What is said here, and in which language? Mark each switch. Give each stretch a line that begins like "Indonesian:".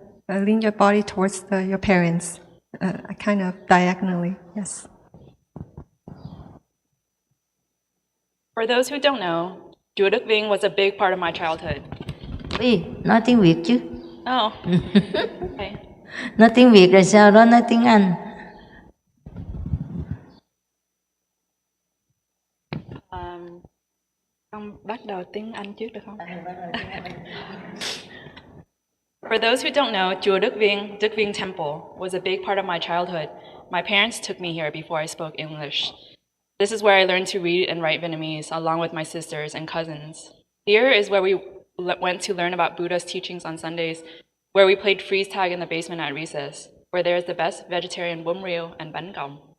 English: Wanna lean your body towards your parents, kind of diagonally. Yes. For those who don't know, chùa Đức Vinh was a big part of my childhood.
Vietnamese: Ui, nói tiếng Việt chứ.
English: Oh, okay.
Vietnamese: Nói tiếng Việt rồi sau đó nói tiếng Anh. Con bắt đầu tiếng Anh trước được không?
English: For those who don't know, chùa Đức Vinh Temple was a big part of my childhood. My parents took me here before I spoke English. This is where I learned to read and write Vietnamese along with my sisters and cousins. Here is where we went to learn about Buddha's teachings on Sundays, where we played freeze tag in the basement at recess, where there is the best vegetarian bún riêu and bánh còng.